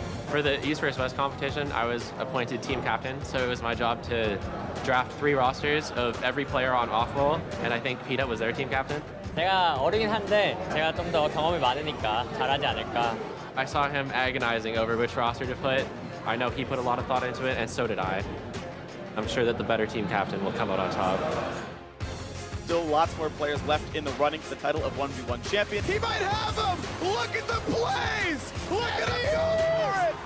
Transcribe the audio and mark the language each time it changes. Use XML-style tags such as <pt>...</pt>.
<en>For the East vs West competition, I was appointed team captain, so it was my job to draft 3 rosters of every player on off-roll, and I think Peanut was their team captain.</en> <ko>제가 어리긴 한데 제가 좀 더 경험이 많으니까 잘하지 않을까.</ko> <en>I saw him agonizing over which roster to put. I know he put a lot of thought into it, and so did I. I'm sure that the better team captain will come out on top. Still lots more players left in the running for the title of 1v1 champion. He might have him! Look at the plays! Look at him go for it!</en>